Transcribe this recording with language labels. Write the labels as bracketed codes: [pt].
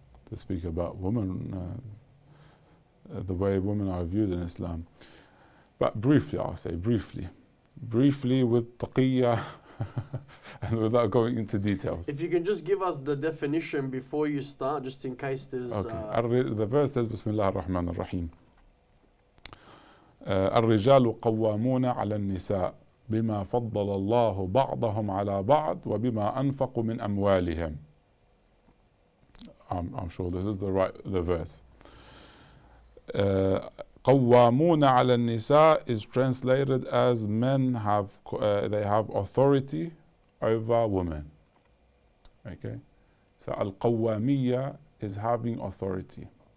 [en] To speak about women, the way women are viewed in Islam. But briefly, I'll say briefly with taqiyya and without going into details. If you can just give us the definition before you start, just in case there's... Okay. The verse says, Bismillah ar-Rahman ar-Rahim. [ar] الرجال قوامون على النساء بما فضل الله بعضهم على بعض وبما أنفقوا من أموالهم. [en] I'm sure this is the verse. [ar] قوامون على النساء [en] is translated as men have authority over women. Okay, so al-qawwamiyya is having authority.